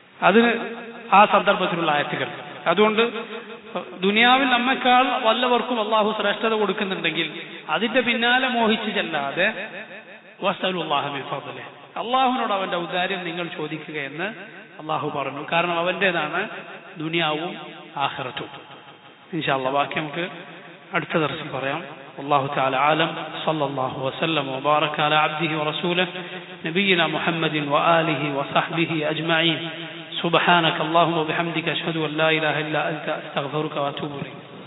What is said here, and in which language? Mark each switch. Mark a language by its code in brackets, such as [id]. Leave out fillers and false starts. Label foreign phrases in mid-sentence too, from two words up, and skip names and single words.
[ml] അതിന് ആ സന്ദർഭത്തിലുള്ള ആയത്തുകൾ. അതുകൊണ്ട് ദുനിയാവിൽ നമ്മെക്കാൾ വല്ലവർക്കും അള്ളാഹു ശ്രേഷ്ഠത കൊടുക്കുന്നുണ്ടെങ്കിൽ അതിന്റെ പിന്നാലെ മോഹിച്ചു ചെല്ലാതെ [ar] واسألوا الله من فضله, [ml] അള്ളാഹുവിനോട് അവന്റെ ഔദാര്യം നിങ്ങൾ ചോദിക്കുകയെന്ന് അള്ളാഹു പറഞ്ഞു. കാരണം അവന്റേതാണ് ദുനിയാവും ആഖിറത്തും. [ar] إن شاء الله [ml] ബാക്കി നമുക്ക് അടുത്ത ദർസിൽ പറയാം. [ar] والله تعالى عالم. صلى الله وسلم وبارك على عبده ورسوله نبينا محمد وآله وصحبه أجمعين. سبحانك اللهم وبحمدك أشهد أن لا إله إلا أنت أستغفرك وأتوب إليك.